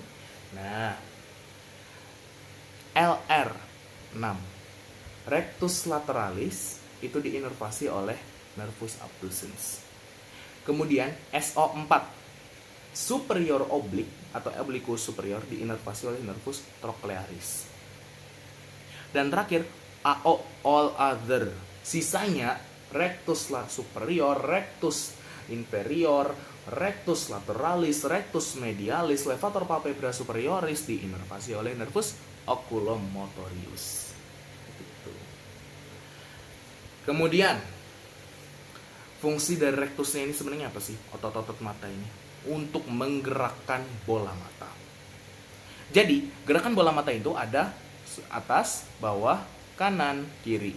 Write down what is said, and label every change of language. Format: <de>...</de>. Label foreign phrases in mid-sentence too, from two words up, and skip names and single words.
<id>Nah, LR6,</id> <la>rectus lateralis,</la> <id>itu diinervasi oleh</id> <la>nervus abducens.</la> <id>Kemudian SO4,</id> <en>superior oblique</en> <id>atau</id> <la>obliquus superior,</la> <id>diinervasi oleh</id> <la>nervus trochlearis.</la> <id>Dan terakhir AO,</id> <en>all other,</en> <id>sisanya</id> <la>rectus superior, rectus inferior, rectus lateralis, rectus medialis, levator palpebra superioris</la> <id>diinervasi oleh</id> <la>nervus oculomotorius.</la> <id>Kemudian fungsi dari rectusnya ini sebenarnya apa sih? Otot-otot mata ini untuk menggerakkan bola mata. Jadi, gerakan bola mata itu ada atas, bawah, kanan, kiri.</id>